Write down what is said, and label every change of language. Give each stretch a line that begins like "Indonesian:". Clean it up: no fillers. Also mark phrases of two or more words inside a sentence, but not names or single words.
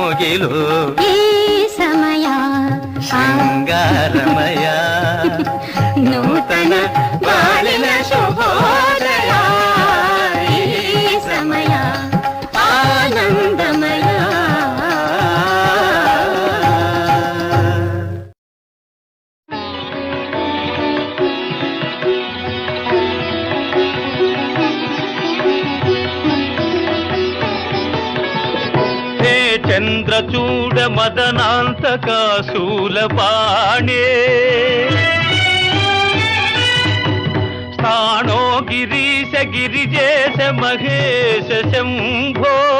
Kannada: ಮಡಿಲು ಈ ಸಮಯ ಶೃಂಗಾರಮಯ ನೂತನ ಬಾಳಿನ ಶುಭೋದಯ ಈ ಸಮಯ ಆನಂದಮಯ.
Sanskrit: హే చంద్రచూడ మదనాంతక శూలపాణే స్థాణో గిరీశ గిరిజేశ మహేశ శంభో